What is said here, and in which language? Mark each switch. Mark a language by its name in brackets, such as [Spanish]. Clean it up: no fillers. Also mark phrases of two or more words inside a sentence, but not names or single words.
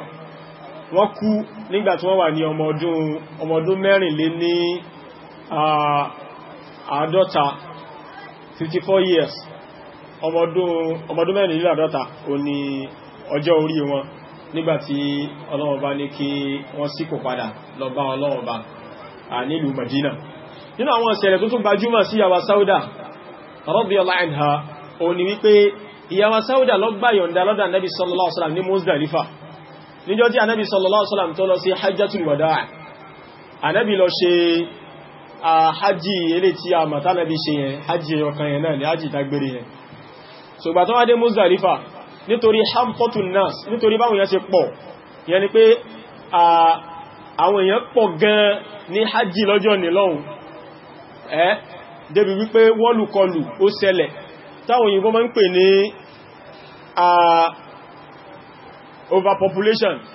[Yoruba] Wọ́n kú nígbà tí wọ́n wà ní ọmọ ọdún mẹ́rìnlé ní àádọ́ta 54 years. Ọmọ ọdún mẹ́rìnlé àádọ́ta ò ní ọjọ́ orí wọn nígbàtí Ọlọ́run bá ní kí wọ́n sípò padà lọ bá Ọlọ́run bá nílùú Madina. Nínú àwọn ìṣẹ̀lẹ̀ tó tún gbajúmọ̀ sí ìyàwó Sauda [Arabic] رضي الله عنها [Yoruba] ó ní wípé ìyàwó Sauda lọ gbà yọ̀ǹda lọ́dọ̀ Ànábì [Arabic] صلى الله عليه وسلم [Yoruba] ní Muzdalifa níjọ́ tí Ànábì [Arabic] صلى الله عليه وسلم [Yoruba] tó lọ sí [Arabic] حجة الوداع'. [Yoruba] Ànábì lọ ṣe hajji ilé tí a mọ̀ tánàbí ṣe yẹn hajji ọkàn yẹn náà ni hajji dágbére yẹn so gbà tó wá dé Muzdalifa nítorí [Arabic] زحمة الناس [Yoruba] nítorí báwọn yẹn ṣe pọ̀ yẹn ni pé àwọn èèyàn pọ̀ gan ní hajji lọ́jọ́ ní lọ́hùn débi wípé wọ́lùkọlù ó ṣẹlẹ̀ táwọn òyìnbó máa ń pè ní overpopulation